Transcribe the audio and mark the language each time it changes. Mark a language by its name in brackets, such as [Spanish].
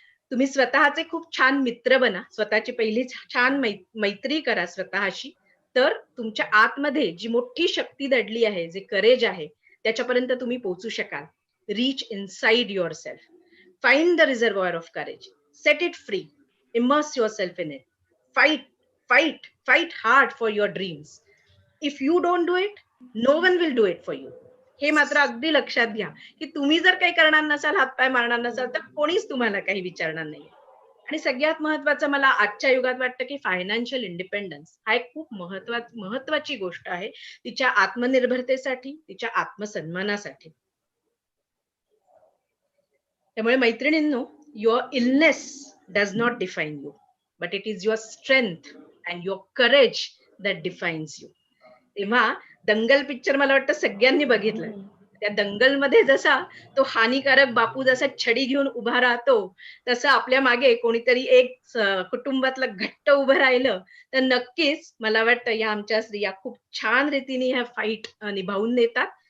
[Marathi] तुम्ही स्वतःचे खूप छान मित्र बना, स्वतःची पहिली छान मैत्री करा स्वतःशी, तर तुमच्या आतमध्ये जी मोठी शक्ती दडली आहे, जे करेज आहे, त्याच्यापर्यंत तुम्ही पोहोचू शकाल. [English] Reach inside yourself, find the reservoir of courage, set it free, immerse yourself in it, fight hard for your dreams. If you don't do it, no one will do it for you. [Marathi] हे मात्र अगदी लक्षात घ्या की तुम्ही जर काही करणार नसाल, हातपाय मारणार नसाल, तर कोणीच तुम्हाला काही विचारणार नाही. आणि सगळ्यात महत्वाचं मला आजच्या युगात वाटतं की फायनान्शियल इंडिपेंडन्स हा एक खूप महत्वाची गोष्ट आहे तिच्या आत्मनिर्भरतेसाठी, तिच्या आत्मसन्मानासाठी. त्यामुळे मैत्रिणींनो, [English] Your illness does not define you, but it is your strength and your courage that defines you. [Marathi] तेव्हा दंगल पिक्चर मला वाटतं सगळ्यांनी बघितलं. त्या दंगल मध्ये जसा तो हानिकारक बापू जसा छडी घेऊन उभा राहतो, तसं आपल्या मागे कोणीतरी एक कुटुंबातलं घट्ट उभं राहिलं तर नक्कीच मला वाटतं या आमच्या स्त्रिया खूप छान रीतीने ह्या फाईट निभावून नेतात.